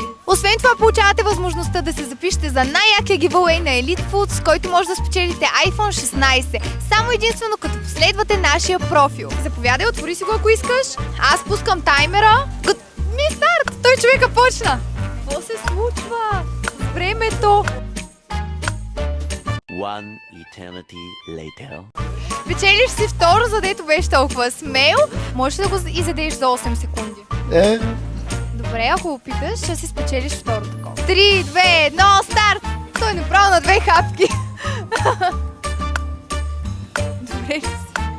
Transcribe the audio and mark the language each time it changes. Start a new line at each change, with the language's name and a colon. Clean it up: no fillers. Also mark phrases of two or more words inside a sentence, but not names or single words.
Bulgarian: Освен това, получавате възможността да се запишете за най-якия giveaway на Elite Food, с който може да спечелите iPhone 16. Само единствено като последвате нашия профил. Заповядай, отвори си го, ако искаш. Аз пускам таймера. Ми старт! Той човека почна. Какво се случва? Времето.
English: One eternity later.
Bulgarian: Печелиш си второ, задето беше толкова смел. Можеш да го изядеш за 8 секунди. Добре, ако опиташ, ще си спечелиш второ такова. 3, 2, 1, старт! Той направо на 2 хапки. Добре ли си?